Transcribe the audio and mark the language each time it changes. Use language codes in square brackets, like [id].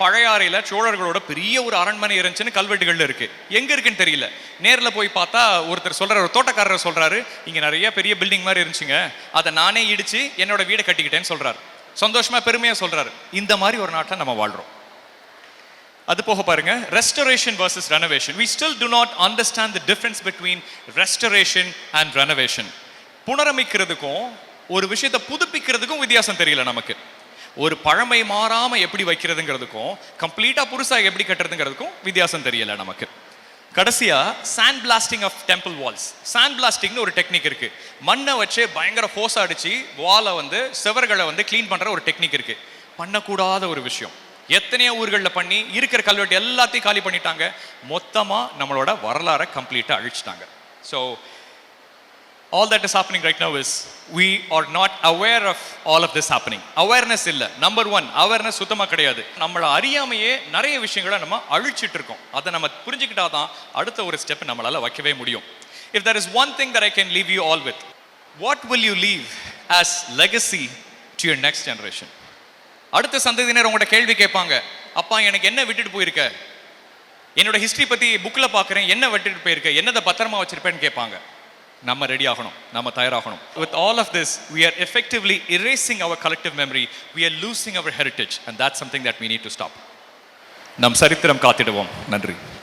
[ta] பழையாறையில சோழர்களோட பெரிய ஒரு அரண்மனை இருந்துச்சுன்னு கல்வெட்டுகள்ல இருக்கு. எங்க இருக்குன்னு தெரியல. நேர்ல போய் பார்த்தா ஒருத்தர் சொல்றாரு, ஒரு தோட்டக்காரர் சொல்றாரு, இங்க நிறைய பெரிய பில்டிங் மாதிரி இருந்துச்சுங்க, அதை நானே இடிச்சு என்னோட வீடை கட்டிக்கிட்டேன்னு சொல்றாரு. சந்தோஷமா பெருமையா சொல்றாரு. இந்த மாதிரி ஒரு நாட்டில் நம்ம வாழ்றோம். அது போக பாருங்க, [en] Restoration versus renovation. we still do not understand the difference between restoration and renovation. [ta] புனரமைக்கிறதுக்கும் ஒரு விஷயத்தை புதுப்பிக்கிறதுக்கும் வித்தியாசம் தெரியல நமக்கு. ஒரு பழமை மாறாம எப்படி வைக்கிறதுங்கிறதுக்கும் கம்ப்ளீட்டா புதுசா எப்படி கட்டுறதுங்கிறதுக்கும் வித்தியாசம் தெரியல நமக்கு. கடைசியா [en] Sand blasting of temple walls. [ta] Sand பிளாஸ்டிங்னு ஒரு டெக்னிக் இருக்கு. மண்ணை வச்சு பயங்கர ஃபோர்ஸ் அடிச்சு வாலை செவர்களை கிளீன் பண்ற ஒரு டெக்னிக் இருக்கு. பண்ணக்கூடாத ஒரு விஷயம். எத்தனையோ ஊர்களில் பண்ணி இருக்கிற கல்வெட்டு எல்லாத்தையும் காலி பண்ணிட்டாங்க. மொத்தமா நம்மளோட வரலாறை கம்ப்ளீட்டா அழிச்சிட்டாங்க. [en] So all that is happening right now is we are not aware of all of this happening. [ta] awareness இல்ல. நம்பர் 1 awareness சுத்தமா கிடையாது. நம்மள அறியாமையே நிறைய விஷயங்களை நம்ம அழிச்சிட்டு இருக்கோம். அதை நம்ம புரிஞ்சுக்கிட்டாதான் அடுத்த ஒரு ஸ்டெப் நம்மளால வைக்கவே முடியும். [en] if there is one thing that I can leave you all with, what will you leave as legacy to your next generation? [ta] அடுத்த சந்ததியினர் உங்கள்கிட்ட கேள்வி கேட்பாங்க, அப்பா எனக்கு என்ன விட்டுட்டு போயிருக்க, என்னோட ஹிஸ்டரி பத்தி புக்ல பாக்குறேன், என்ன விட்டுட்டு போயிருக்க, என்னதை பத்திரமா வச்சிருப்பேன்னு கேட்பாங்க. நம்ம ரெடி ஆகணும், நம்ம தயாராகணும். [en] With all of this, we are effectively erasing our collective memory. We are losing our heritage, and that's something that we need to stop. [ta] நம் சரித்திரம் காத்திடுவோம். நன்றி.